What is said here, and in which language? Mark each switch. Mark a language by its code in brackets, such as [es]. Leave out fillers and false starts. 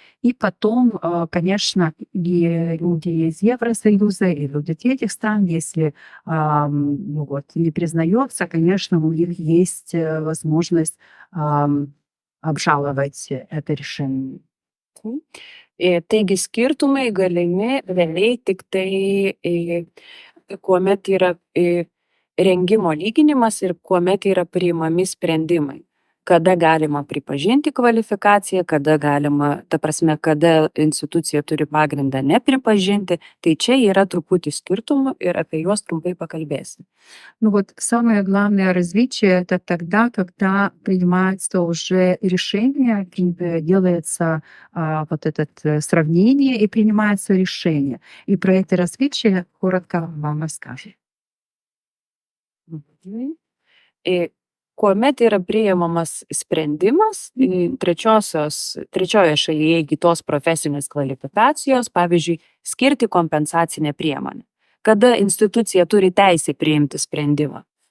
[ru] И потом, конечно, и люди из Евросоюза, и люди третьих стран, если не признается, конечно, у них есть возможность обжаловать это решение. [lt] Taigi skirtumai galimi realiai tik tai, kuomet yra rengimo lyginimas ir kuomet yra priimami sprendimai. Kada galima pripažinti kvalifikaciją, kada galima, ta prasme, kada institucija turi pagrindą nepripažinti, tai čia yra truputį skirtumų ir apie juos trumpai pakalbėsim. [ru] Самое главное различие это тогда, когда принимается уже решение, делается вот это сравнение и принимается решение. И про это различие коротко вам расскажу. [lt] Kuomet yra priimamas sprendimas trečioje šalyje įgytos profesinės kvalifikacijos, pavyzdžiui, skirti kompensacinę priemonę. Kada institucija turi teisę priimti sprendimą.